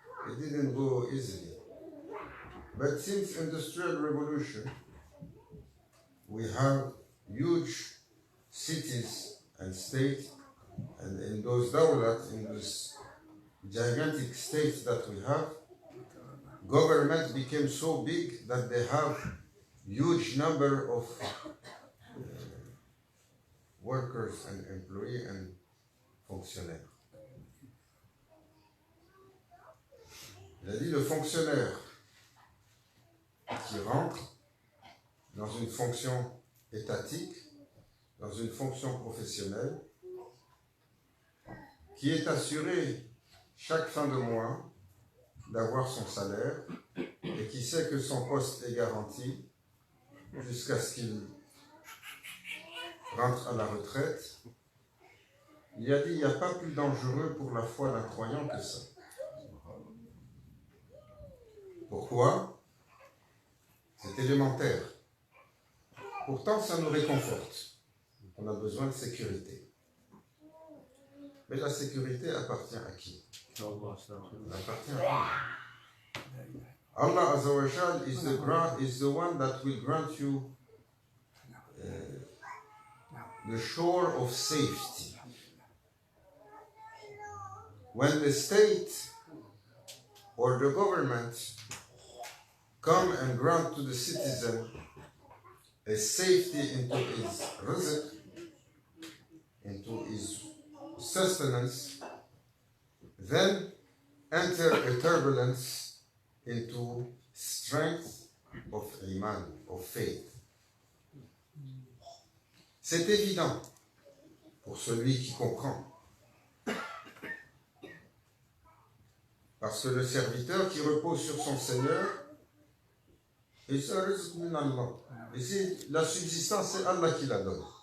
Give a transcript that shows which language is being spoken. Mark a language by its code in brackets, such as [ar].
[en] It didn't go easily. But since Industrial Revolution, we have huge cities and states, and in those dawlat, in those gigantic states that we have, government became so big that they have huge number of workers and employees and fonctionnaires. [fr] Il a dit le fonctionnaire qui rentre dans une fonction étatique, dans une fonction professionnelle, qui est assuré chaque fin de mois d'avoir son salaire et qui sait que son poste est garanti jusqu'à ce qu'il rentre à la retraite. Il a dit, il n'y a pas plus dangereux pour la foi d'un croyant que ça. Pourquoi? C'est élémentaire. Pourtant, ça nous réconforte. On a besoin de sécurité. Mais la sécurité appartient à qui? Elle appartient à qui? [en] Allah Azza wa Jal is the one that will grant you the shore of safety. When the state or the government come and grant to the citizen a safety into his rizq, into his sustenance, then enter a turbulence into strength of iman, of faith. [fr] C'est évident pour celui qui comprend. Parce que le serviteur qui repose sur son Seigneur, et ça risque [ar] min Allah. [fr] Et c'est la subsistance, c'est Allah qui la donne.